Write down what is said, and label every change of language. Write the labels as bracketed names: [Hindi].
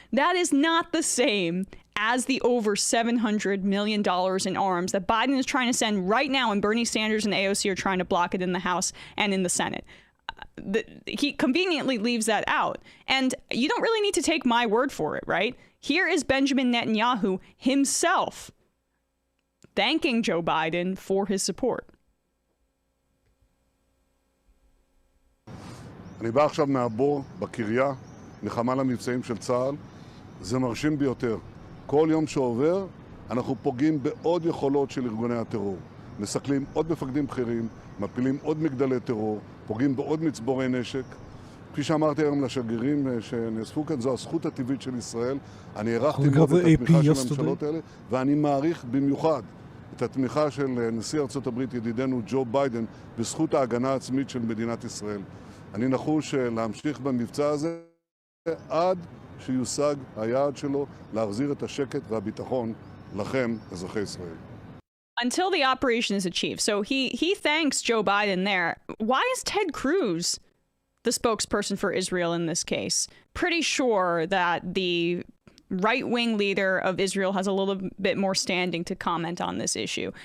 [English] That is not the same as the over $700 million in arms that Biden is trying to send right now, and Bernie Sanders and AOC are trying to block it in the House and in the Senate. He conveniently leaves that out. And you don't really need to take my word for it, right? Here is Benjamin Netanyahu himself thanking Joe Biden for his support. [Hebrew] אני בא עכשיו מהבור בקריה, מחמ"ל המבצעים של צה"ל. זה מרשים ביותר. כל יום שעובר אנחנו פוגעים בעוד יכולות של ארגוני הטרור. מסכלים עוד מפקדים בכירים, מפילים עוד מגדלי טרור, פוגעים בעוד מצבורי נשק. כפי שאמרתי היום לשגרירים שנאספו כאן, זו הזכות הטבעית של ישראל. אני הערכתי מאוד את התמיכה של הממשלות האלה, ואני מעריך במיוחד את התמיכה של נשיא ארצות הברית, ידידנו ג'ו ביידן, בזכות ההגנה העצמית של מדינת ישראל. אני נחוש להמשיך במבצע הזה עד שיושג היעד שלו להחזיר את השקט והביטחון לכם, אזרחי ישראל. [English] Until the operation is achieved. So he thanks Joe Biden there. Why is Ted Cruz the spokesperson for Israel in this case? Pretty sure that the right-wing leader of Israel has a little bit more standing to comment on this issue.